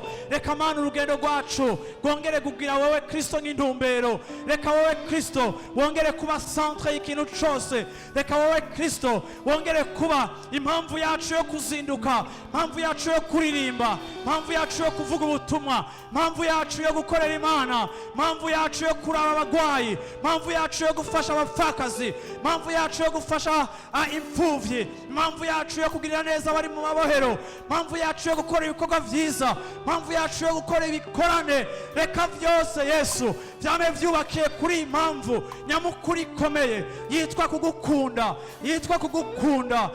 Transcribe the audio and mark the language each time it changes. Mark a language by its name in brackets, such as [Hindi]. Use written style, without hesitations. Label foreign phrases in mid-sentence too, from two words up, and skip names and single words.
[Rundi] Reka Mana urugendo rwacu rwongere kugira wowe Kristo nk'intumbero. Reka wowe Kristo wongere kuba centre y'ikintu cyose. Reka wowe Kristo wongere kuba impamvu yacu yo kuzinduka, impamvu yacu yo kuririmba, impamvu yacu yo kuvuga ubutumwa, impamvu yacu yo gukorera Imana, impamvu yacu yo kuraba abagwayi, impamvu yacu yo gufasha abapfakazi, impamvu yacu yo gufasha imfuvyi, impamvu yacu yo kugirira neza abari mu mabohero, impamvu yacu yo gukora ibikorwa vyiza, impamvu yacu yo gukora ibikorane. Reka vyose Yesu vyame vyubakiye kuri impamvu nyamukuru ikomeye yitwa kugukunda, yitwa kugukunda.